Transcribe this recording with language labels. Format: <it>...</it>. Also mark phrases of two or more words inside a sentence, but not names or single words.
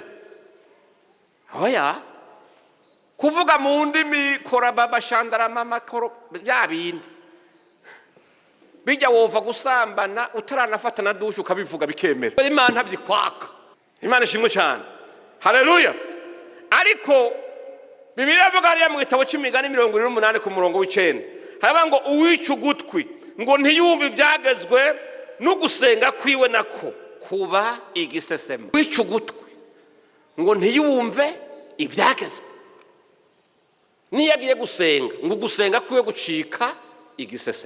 <rn>Hoya, kuvuga mu ndimi kora baba shandara mama koro bya bindi bijya wova gusambana utaranafata na dushe ukabivuga bikemera. Imana ntabyikwaka. Imana ishimwe cyane. Haleluya. Ariko Bibiliya ivuga hariya mu gitabo cy'Imigani 28 ku murongo w'9 haba ngo uwica ugutwi ngo ntiyumve ibyagezwe no gusenga kwiwe nako kuba igisesema. Uwica ugutwi ngo ntiyumve ibyagezwe, niyo agiye gusenga ngo gusenga kwiwe gucika igisesema.</rn>